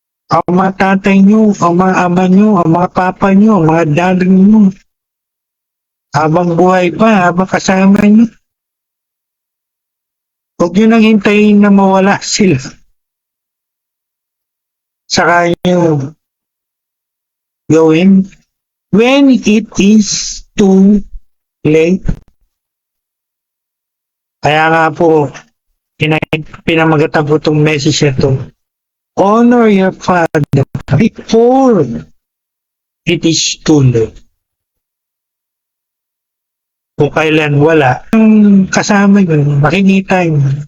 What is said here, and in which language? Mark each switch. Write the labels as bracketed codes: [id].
[tl] Ang mga tatay niyo, ang mga ama niyo, ang mga papa niyo, ang mga daddy niyo. Habang buhay pa, habang kasama niyo. Huwag niyo nang hintayin na mawala sila. Saka niyo gawin [en] when it is too late. [tl] Kaya nga po, pinamagatan ko itong message na ito. [en] Honor your father before it is too late. [tl] Kung kailan wala, ang kasama yun, makikita yun.